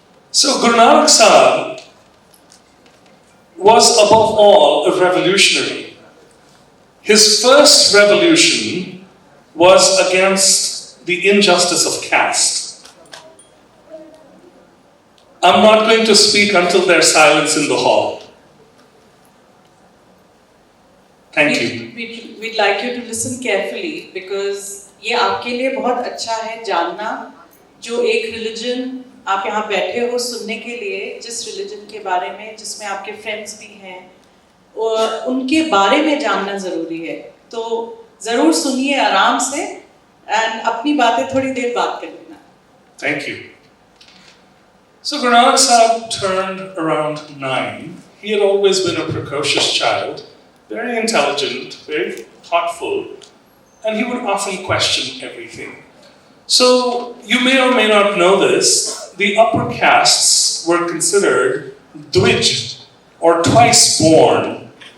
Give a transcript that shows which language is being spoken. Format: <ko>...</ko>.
<en>So Guru Nanak Sahib was above all a revolutionary. His first revolution was against the injustice of caste. I'm not going to speak until there's silence in the hall. Thank you. We'd like you to listen carefully because</en> <hi>ये आपके लिए बहुत अच्छा है जानना जो एक religion आप यहाँ बैठे हो सुनने के लिए जिस religion के बारे में जिसमें आपके friends भी हैं और उनके बारे में जानना ज़रूरी है तो ज़रूर सुनिए आराम से</hi> <en>and</en> <hi>अपनी बातें थोड़ी देर बात कर लेना.</hi> <en>Thank you. So Guru Nanak Sahib turned around 9. He had always been a precocious child, very intelligent, very thoughtful, and he would often question everything. So you may or may not know this, the upper castes were considered Dvij, or twice born.</en>